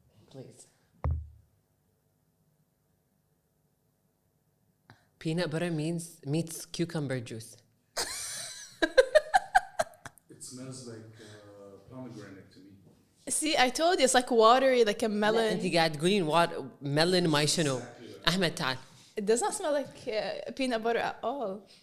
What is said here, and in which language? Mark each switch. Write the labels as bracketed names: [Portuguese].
[English] Please. Peanut butter meets cucumber juice. It smells like pomegranate to me. See, I told you it's like watery, like a melon. [Arabic] انت قاعد تقولين melon ما شنو. أحمد تعال. [English] It does not smell like peanut butter at all.